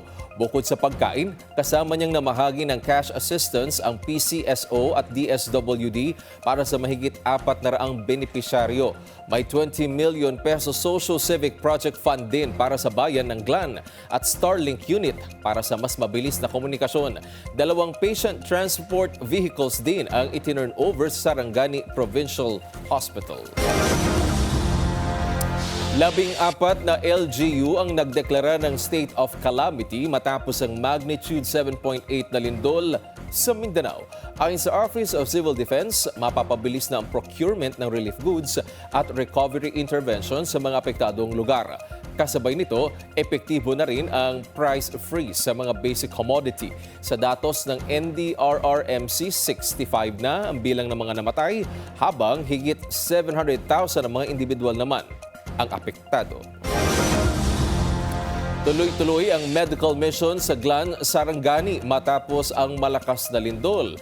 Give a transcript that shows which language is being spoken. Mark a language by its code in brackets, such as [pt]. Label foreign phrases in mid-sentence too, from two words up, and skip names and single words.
[tl] Bukod sa pagkain, kasama niyang namahagi ng [en] cash assistance [tl] ang PCSO at DSWD para sa mahigit 400 benepisyaryo. May 20 million peso Social Civic Project Fund din para sa bayan ng Glan at Starlink unit para sa mas mabilis na komunikasyon. 2 [en] patient transport vehicles [tl] din ang itinurn over sa Sarangani Provincial Hospital. 14 na LGU ang nagdeklara ng [en] state of calamity [tl] matapos ang magnitude 7.8 na lindol sa Mindanao. Ayon sa Office of Civil Defense, mapapabilis na ang procurement ng [en] relief goods [tl] at [en] recovery intervention [tl] sa mga apektadong lugar. Kasabay nito, epektibo na rin ang [en] price freeze [tl] sa mga [en] basic commodity. [tl] Sa datos ng NDRRMC, 65 na ang bilang ng mga namatay, habang higit 700,000 ang mga individual naman ang apektado. Tuloy-tuloy ang [en] medical mission [tl] sa Glan, Sarangani matapos ang malakas na lindol.